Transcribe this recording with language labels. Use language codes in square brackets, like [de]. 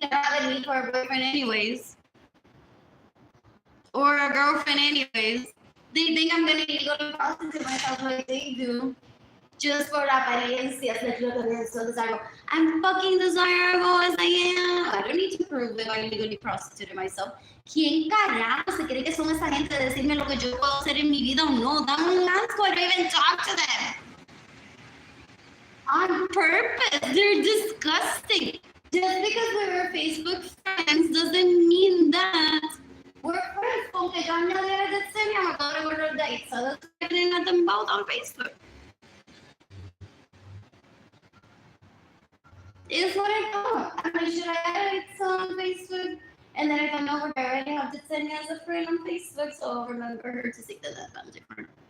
[en] I don't have a need for a boyfriend anyways. Or a girlfriend anyways. They think I'm gonna illegally prostitute myself like they do. Just for apariencias, like look at me, so desirable. I'm fucking desirable as I am. I don't need to prove that I illegally prostituted myself. [es] ¿Quién carajo se cree que son esa gente de decirme lo que yo puedo hacer en mi vida o no? Dame un asco, [en] I don't even talk to them. On purpose. They're disgusting. Just because we're Facebook friends doesn't mean that we're friends. [es] Con que yo añadiera de Yesenia, me acabo de borrar de ahí. [en] So that's why I didn't let them both on Facebook. It's what I thought. I mean, should I add it on Facebook? And then if I know where I already have Yesenia as a friend on Facebook, so I'll remember her to see that I'm different.